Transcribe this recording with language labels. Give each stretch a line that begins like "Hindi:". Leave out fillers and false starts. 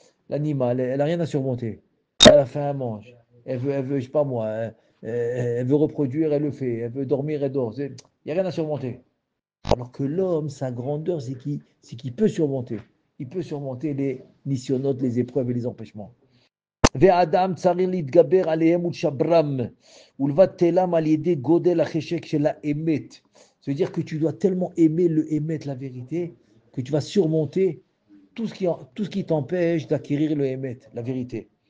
French: L'animal, elle n'a rien à surmonter. Elle a faim, elle mange. Elle veut, je sais pas moi, elle veut reproduire, elle le fait. Elle veut dormir, elle dort. Il n'y a rien à surmonter. Alors que l'homme, sa grandeur, c'est qu'il peut surmonter. Il peut surmonter les nisyonotes, les épreuves et les empêchements.
Hebrew: והאדם צריך להתגבר עליהם ולשברם ולבטלם על ידי גודל החשק של האמת.
French: Ça veut dire que tu dois tellement aimer le émet, la vérité, que tu vas surmonter tout ce qui t'empêche d'acquérir le émet, la vérité.